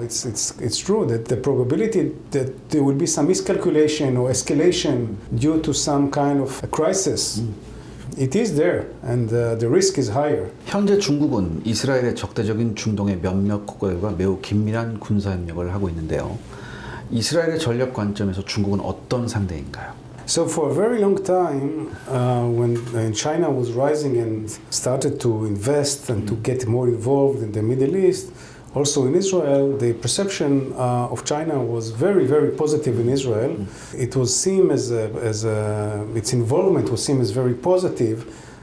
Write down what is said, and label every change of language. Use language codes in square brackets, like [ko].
[en] It's true that the probability that there will be some miscalculation or escalation due to some kind of a crisis, it is there, and the risk is higher. [ko] 현재 중국은 이스라엘의 적대적인 중동의 몇몇 국가들과 매우 긴밀한 군사 협력을 하고 있는데요. 이스라엘의 전략 관점에서 중국은 어떤 상대인가요? [en] So for a very long time, when China was rising and started to invest and to get more involved in the Middle East, also in Israel, the perception of China was very, very positive in Israel. It was seen as its involvement was seen as very positive.